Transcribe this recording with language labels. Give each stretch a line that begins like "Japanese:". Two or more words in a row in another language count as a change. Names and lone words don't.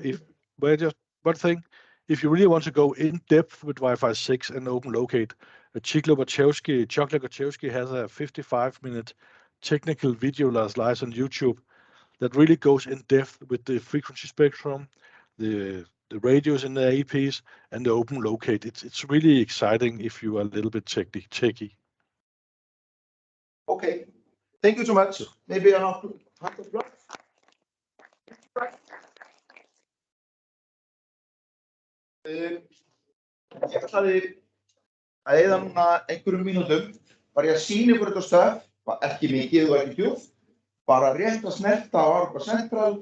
English: but just one thing, if you really want to go in depth with Wi-Fi 6 and OpenLocate, Chocolate Wachowski has a 55-minute technical video that's live on YouTube that really goes in depth with the frequency spectrum, the radios in the APs, and the OpenLocate. It's really exciting if you are a little bit techy. Okay. Thank you so much. Maybe I'll have to block.
Icelandic: Ég ætlaði að eyða núna einhverjum mínútum, var ég að sýna ykkur þetta stöf, ekki mikið og ekki djúpt, bara rétt að snerta á Aruba Central.